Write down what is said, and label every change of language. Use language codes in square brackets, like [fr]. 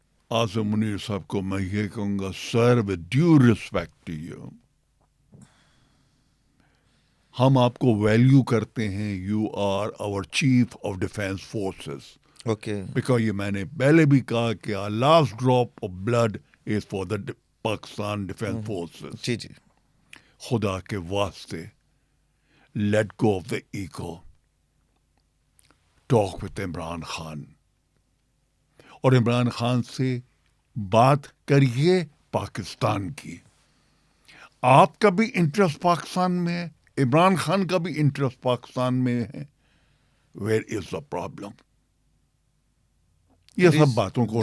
[ur] عاصم منیر صاحب کو میں یہ کہوں گا، [en] sir with due respect to you, [ur] ہم آپ کو ویلیو کرتے ہیں. [en] You are our chief of defence forces. Okay. Because [ur] یہ میں نے پہلے بھی کہا کہ [en] Last drop of blood is for the Pakistan defence forces. [ur] جی جی خدا کے واسطے [en] Let go of the ego. Talk with [ur] Imran Khan, اور عمران خان سے بات کریے پاکستان کی. آپ کا بھی انٹرسٹ پاکستان میں ہے، عمران خان کا بھی انٹرسٹ پاکستان میں ہے. [en] Where is the problem? [ur] یہ سب باتوں کو